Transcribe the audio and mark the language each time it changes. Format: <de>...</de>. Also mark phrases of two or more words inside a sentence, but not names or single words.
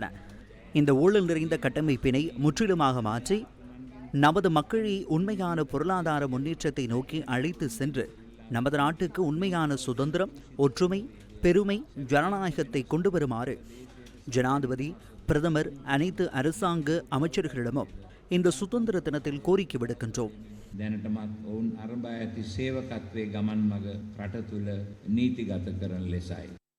<ta>இந்த ஊழல் நிறைந்த கட்டமைப்பினை முற்றிலுமாக மாற்றி நமது மக்களை உண்மையான பொருளாதார முன்னேற்றத்தை நோக்கி அழைத்து சென்று நமது நாட்டுக்கு உண்மையான சுதந்திரம், ஒற்றுமை, பெருமை, ஜனநாயகத்தை கொண்டு வருமாறு ஜனாதிபதி, பிரதமர், அனைத்து அரசாங்க அமைச்சர்களிடமும் இந்த சுதந்திர தினத்தில் கோரிக்கை விடுக்கின்றோம்.</ta> <si>දැනටමත් ඔවුන් අරඹා ඇති සේවකත්වයේ ගමන් මඟ රට තුළ නීතිගත කරන ලෙසයි.</si>